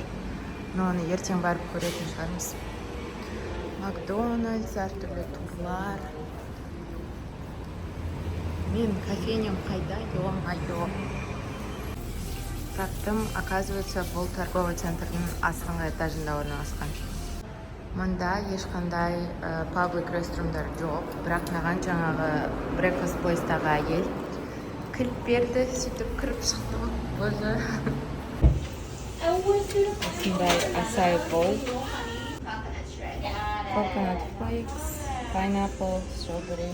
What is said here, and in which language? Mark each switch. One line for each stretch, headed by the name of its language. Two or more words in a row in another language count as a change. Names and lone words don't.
Kazakh: Но оны ертең барып көретін шығармыз. Макдональдс, әртүрлі турлар. Мен кофейнем қайда? Ё-моё. Таптым, оказывается, бұл
Russian: торговый центрдің
Kazakh: астыңғы этажында орналасқан. Мұнда ешқандай
English: public restroomдар
Kazakh: жоқ, бірақ маған жаңағы
English: breakfast place-тағы
Kazakh: әйел кілт берді, сөйтіп кіріп шықты ғой. Өзі осындай
English: acai bowl, coconut flakes, pineapple, strawberry.